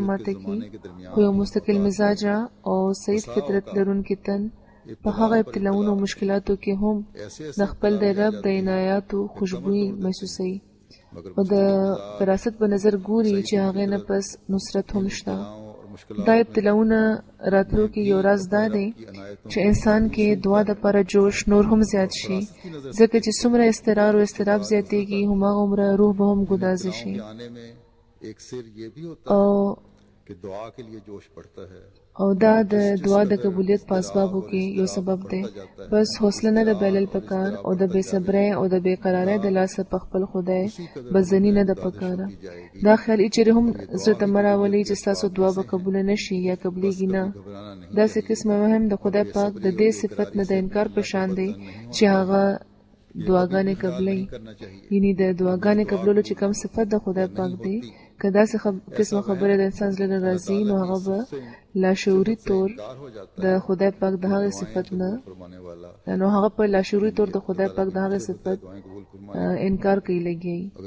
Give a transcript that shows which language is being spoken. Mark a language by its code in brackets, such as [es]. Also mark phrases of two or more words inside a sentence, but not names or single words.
[ps] ماته کړي خو یو مستقل مزاجه او صحیح فطرت لرونکی تن په هغه ابتلاونو او مشکلاتو کې هم د خپل د رب د عنایاتو خوشبويي محسوسوي او د فراست په نظر ګوري چې هغې نه پس نصرت هم شته دا ابتلاونه راتلو کې یو راز دا دی چې انسان کې دعا دپاره جوش نور هم زیات شي ځکه چې څومره اضطرار او اضطراب زیاتېږي هماغومره روح به هم ګدازه شي [ur] آنے میں ایک سر یہ بھی ہوتا [ps] او [ur] ہے کہ دعا کے لیے جوش پڑتا ہے [ps] او دا د دعا د قبولیت په اسبابو کې یو سبب دی بس حوصله نه د بایلل پکار او د بې صبرۍ او د بې قرارۍ د لاسه په خپل خدای بزني نه د پکاره دا خیال یې چیرې هم زړه ته مه راولئ چې ستاسو دعا به قبوله نه شي یا قبلیږي نه داسې قسمه وهم د خدای پاک د دې صفت نه د انکار په شان دی چې هغه دعاګانې قبلوي یعنی د دعاګانې قبلولو چې کوم صفت د خدای پاک دی که داسې قسمه خبره د انسان زړه نه راځي نو هغه به لاشعوري طور د خدای پاک د هغې صفت نه نو هغه په لاشعوري طور د خدای پاک د هغې صفت انکار کوي لګي